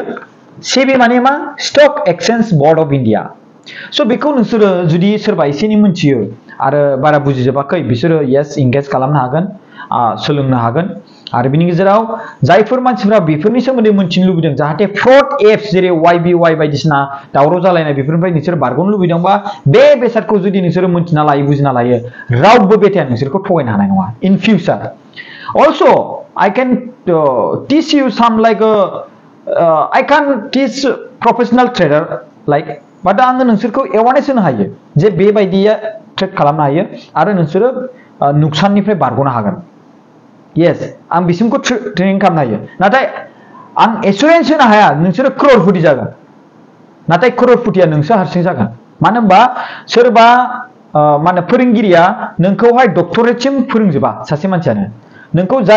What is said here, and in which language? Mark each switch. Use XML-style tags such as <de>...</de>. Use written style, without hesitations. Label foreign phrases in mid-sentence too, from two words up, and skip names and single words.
<brx>सेबी माने मा स्टक एक्सचेन्ज बोर्ड अफ इंडिया सो बेखौ नोंसोरो जुदि सोरबा एसेनि मोनथियो आरो बारा बुजिजोबाखै बिसोरो यस इंगेज खालामनो हागोन सोलोंनो हागोन आरो बिनि गेजेराव जायफोर मानसिफोरा बेफोरनि सोमोन्दै मोनथिनो लुबैदों जाहाथे फ्रड एप्स जेरै YBY बायदिसिना दावराव जालायनाय बेफोरनिफ्राय नोंसोर बारग'नो लुबैदोंबा बे बेसादखौ जुदि नोंसोरो मोनथिना लायो बुजिना लायो रावबो बेटाया नोंसोरखौ थगायनो हानाय नङा</brx> <en>in future also I can teach you some like I can teach professional trader like but</en> <brx>आङो नोंसोरखौ एवारनेस होनो हायो जे बेबायदिया ट्रेड खालामनो हायो आरो नोंसोरो नुकसाननिफ्राय बारग'नो हागोन यस आं बिसिमखौ ट्रेनिं खालामनो हायो नाथाय आं एसुरेन्स होनो हाया नोंसोरो क्ररपति जागोन नाथाय क्ररपतिया नोंसो हारसिं जागोन मानो होनबा सोरबा मा होनो फोरोंगिरिया नोंखौहाय डक्टरेटसिम फोरोंजोबा सासे मानसियानो नोंखौ जाय</brx>